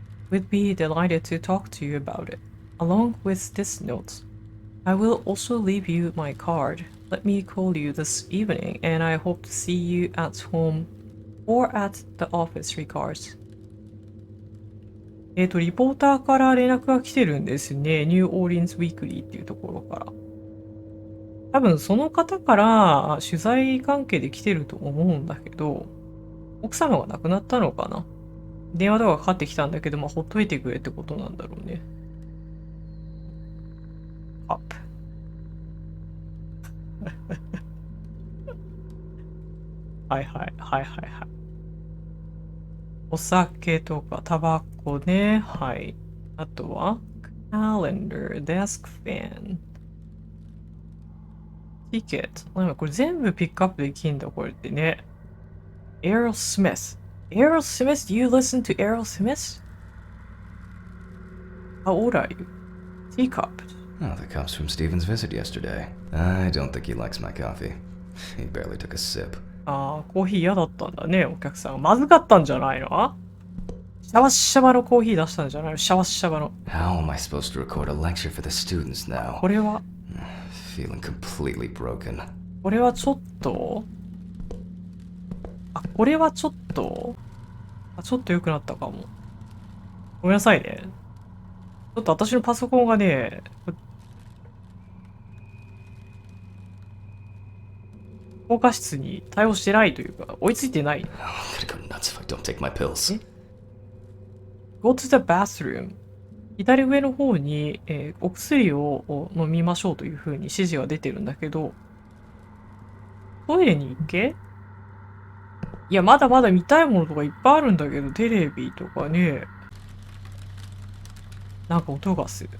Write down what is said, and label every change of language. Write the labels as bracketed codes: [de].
[en] We'd be delighted to talk to you about it, along with this note. I will also leave you my card.Let me call you this evening, and I hope to see you at home or at the office regards. [ja] リポーターから連絡が来てるんですね。ニューオーリンズウィークリーっていうところから。多分その方から取材関係で来てると思うんだけど、奥様が亡くなったのかな？電話とかかかってきたんだけど、ほっといてくれってことなんだろうね。アップ。はいはいはいはいはい。お酒とかタバコね。はい。あとは [en] calendar, desk fan, ticket。 [ja] これ全部ピックアップできんだこれってね。 [en] Aerosmith. Aerosmith? Do you listen to Aerosmith? How old are you? Teacup. Oh, the cops from Steven's visit yesterday. I don't think he likes my coffee. He barely took a sip. [ja] コーヒー嫌だったんだね、お客さん。まずかったんじゃないの？シャワシャバのコーヒー出したんじゃないの？シャワシャバの。 [en] How am I supposed to record a lecture for the students now? [ja] これは [en] Feeling completely broken. [ja] これはちょっとこれはちょっとちょっと良くなったかも。ごめんなさいね。ちょっと私のパソコンがね、高画質に対応してないというか、追いついてない。 [en] I'm gonna go nuts if I don't take my pills. Go to the bathroom. [ja] 左上の方に、お薬を飲みましょうという風に指示が出てるんだけど、トイレに行け？いや、まだまだ見たいものとかいっぱいあるんだけど、テレビとかね、なんか音がする。